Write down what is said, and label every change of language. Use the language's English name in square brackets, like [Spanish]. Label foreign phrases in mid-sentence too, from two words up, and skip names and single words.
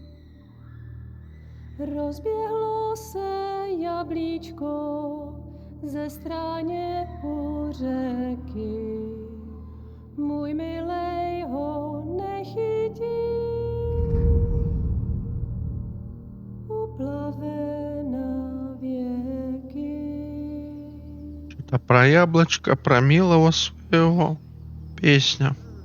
[Czech] Rozběhlo se jablíčko ze stráně u řeky, můj milej ho nechytí, uplave na věky. [Russian] Что-то про яблочко, про милого своего. Песня.